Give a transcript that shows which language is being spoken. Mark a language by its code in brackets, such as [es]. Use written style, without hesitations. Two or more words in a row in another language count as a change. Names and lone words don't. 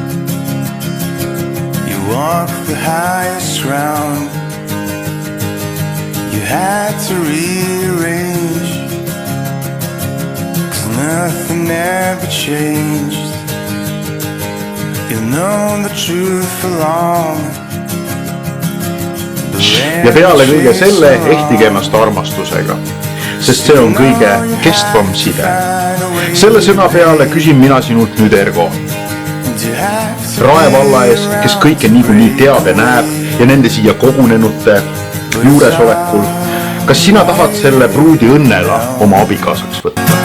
[en] You walk the highest ground. You had to rearrange, 'cause nothing ever changed. You've known the truth for long. [et] Ja peale kõige selle ehtige ennast armastusega, sest see on kõige kestvam side. Selle sõna peale küsin mina sinult nüüd, Ergo. Rae valla ees, kes kõike niikuinii teab ja näeb ja nende siia kogunenute juuresolekul, kas sina tahad selle pruudi õnnega oma abikaasaks võtta?